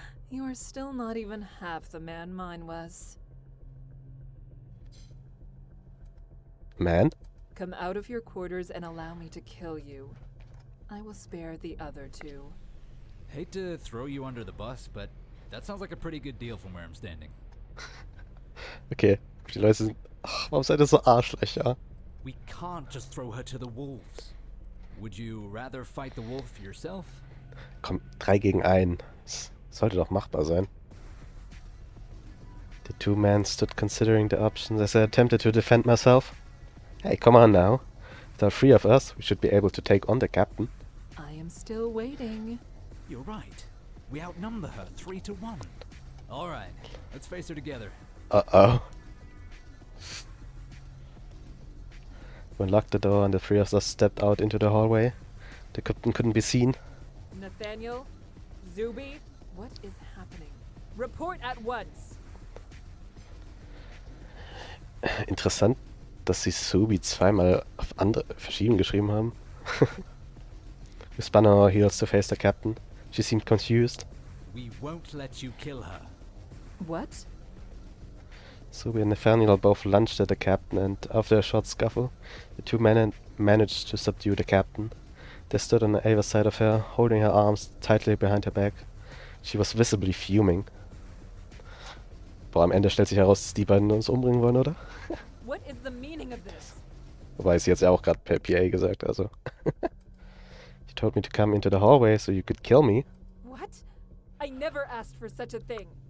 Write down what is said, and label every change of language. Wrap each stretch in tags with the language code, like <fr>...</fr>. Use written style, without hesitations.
<en>You are still not even half the man mine was. Man? Come out of your quarters and allow me to kill you. I will spare the other two. Hate to throw you under the bus, but that sounds like a pretty good deal from where I'm standing.</en> <de>Okay, die Leute sind... Ach, warum seid ihr so Arschlöcher?</de> <en>We can't just throw her to the wolves. Would you rather fight the wolf yourself?</en> <de>Komm, 3 gegen 1. Das sollte doch machbar sein.</de> <en>The two men stood considering the options as I attempted to defend myself. Hey, come on now. If there are 3 of us, we should be able to take on the captain. I am still waiting. You're right. We outnumber her 3-1. All right, let's face her together. Uh-oh. We unlocked the door and the 3 of us stepped out into the hallway. The captain couldn't be seen. Nathaniel? Zuby? What is happening? Report at once!</en> <de>Interessant, dass sie Subi zweimal auf andere verschieden geschrieben haben.</de> <en>We spun on our heels to face the captain. She seemed confused. We won't let you kill her. What? Subi and Nathaniel both lunged at the captain, and after a short scuffle, the two men managed to subdue the captain. They stood on either side of her, holding her arms tightly behind her back. She was visibly fuming.</en> <de>Boah, am Ende stellt sich heraus, dass die beiden uns umbringen wollen, oder?</de> <en>What is the meaning of this?</en> <de>Wobei sie jetzt ja auch gerade per PA gesagt, also.</de> <en>You told me to come into the hallway so you could kill me. What? I never asked for such a thing.</en>